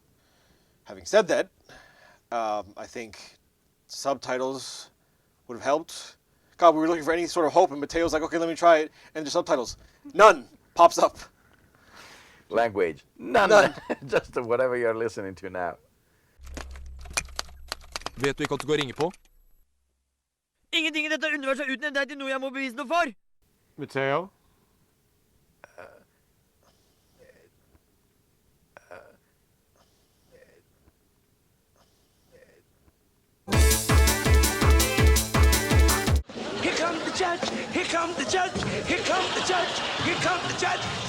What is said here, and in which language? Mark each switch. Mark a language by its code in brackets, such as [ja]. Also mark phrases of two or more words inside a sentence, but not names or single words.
[en] Having said that, I think subtitles would have helped. God, we were looking for any sort of hope, and Mateo's like, okay, let me try it, and the subtitles, none pops up. Language. None. Just whatever you're listening to now. [no] Vet du ikke at du skal ringe på? Ingenting i dette universet har utnevnt deg til noe jeg må bevise noe for! Mateo? [en] Here comes the judge. Here comes the judge. Here comes the judge. Here comes the judge.